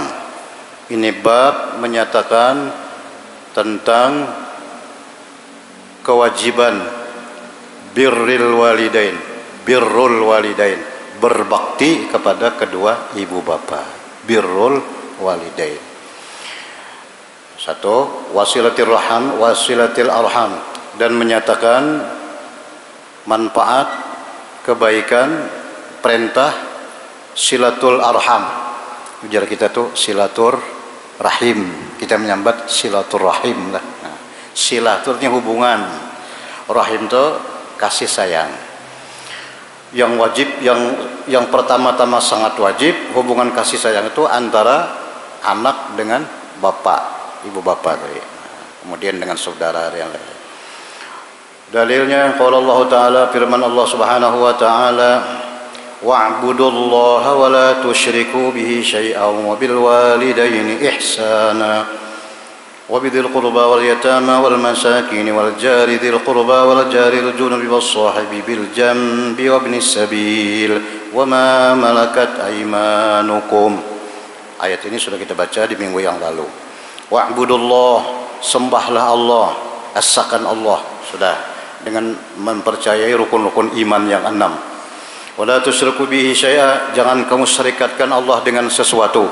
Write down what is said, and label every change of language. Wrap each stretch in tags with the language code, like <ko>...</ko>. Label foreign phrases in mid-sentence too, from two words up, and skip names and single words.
<id>Ini bab menyatakan tentang kewajiban</id> <ar>بر الوالدين,</ar> <id>berbakti kepada kedua ibu bapa.</id> <ar>بر الوالدين.</ar> <id>Satu,</id> <ar>وصلة الأرحام,</ar> <id>dan menyatakan manfaat, kebaikan, perintah</id> <ar>صلة الأرحام.</ar> <bjn>Ujar kita tuh</bjn> <ar>صلة الرحم,</ar> <bjn>kita menyambat</bjn> <ar>صلة الرحم</ar> <bjn>lah.</bjn> <id>Nah, silah itu artinya hubungan, rahim itu kasih sayang. Yang wajib, yang pertama-tama sangat wajib, hubungan kasih sayang itu antara anak dengan bapak, ibu bapak tadi. Kemudian dengan saudara yang lain.</id> <ar>Dalilnya قال الله تعالى,</ar> <id>firman Allah</id> <ar>سبحانه وتعالى واعبدوا الله ولا تشركوا به شيئا وبالوالدين إحسانا وبذي القربى واليتامى والمساكين والجار ذي القربى والجار الجنب والصاحب بالجنب وابن السبيل وما ملكت أيمانكم.</ar> <id>Ayat ini sudah kita baca di minggu yang lalu. Wa'budullah, sembahlah Allah, asakan Allah, sudah, dengan mempercayai rukun-rukun iman yang 6.</id> <ar>ولا تشركوا به شيئا,</ar> <id>jangan kamu syirikatkan Allah dengan sesuatu.</id>